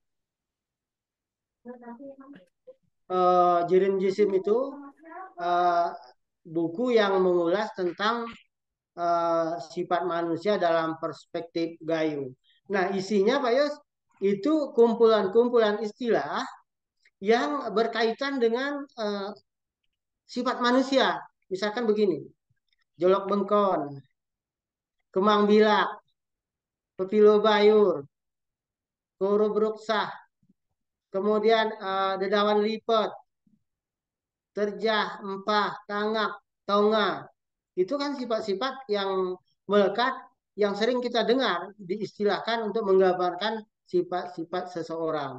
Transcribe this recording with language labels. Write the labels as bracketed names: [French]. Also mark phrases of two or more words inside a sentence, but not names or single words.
[Indonesian] Jirim Jisim itu eh, buku yang mengulas tentang sifat manusia dalam perspektif Gayo. Nah, isinya Pak Yos itu kumpulan-kumpulan istilah yang berkaitan dengan sifat manusia. Misalkan begini, [Gayo] jolok bengkon, kemang bilak, pepilo bayur, koro beruksah, kemudian dedawan lipat, terjah, empah, tangak, tonga. [Indonesian] Itu kan sifat-sifat yang melekat, yang sering kita dengar diistilahkan untuk menggambarkan sifat-sifat seseorang.